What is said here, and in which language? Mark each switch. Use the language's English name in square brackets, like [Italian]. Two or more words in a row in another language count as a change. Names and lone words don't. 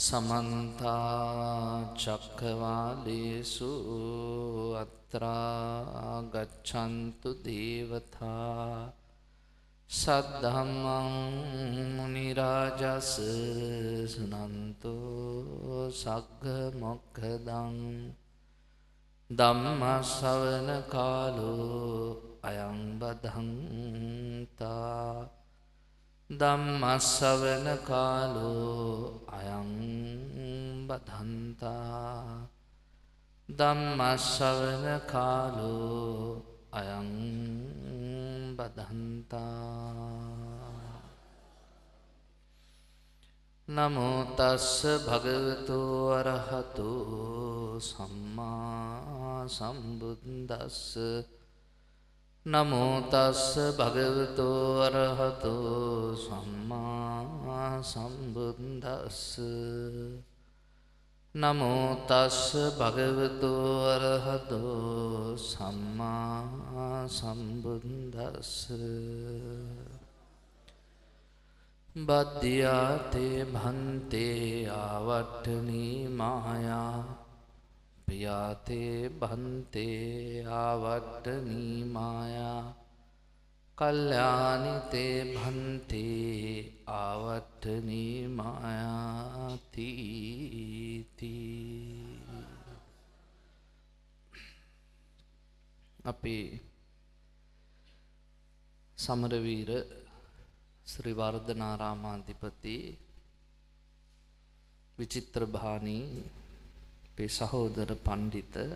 [Pali] समन्ता चक्रवालेषु अत्रा गच्छन्तु देवता सद्धम्मं मुनिराजस् सुनन्तु सग्गमोक्खदं धम्मश्रवण कालो अयं बधन्ता ධම්මස්සවන කාලෝ අයං බදන්තා ධම්මස්සවන කාලෝ අයං බදන්තා නමෝ තස්ස භගවතු අරහතු සම්මා සම්බුද්දස්ස නමෝ තස්ස භගවතු අරහතු සම්මා සම්බුද්දස්ස නමෝ තස්ස භගවතු අරහතු සම්මා සම්බුද්දස්ස බද්ධියාතේ භන්තේ ආවට්ඨනී මායා පියාතේ භන්තේ ආවට්ඨනී මායා කල්යානිතේ භන්තේ ආවට්ඨනී මායාති [Sinhala] අපි සමරවීර ශ්‍රී වර්ධනාරාමාධිපති විචිත්‍රභානී අපේ සහෝදර පණ්ඩිත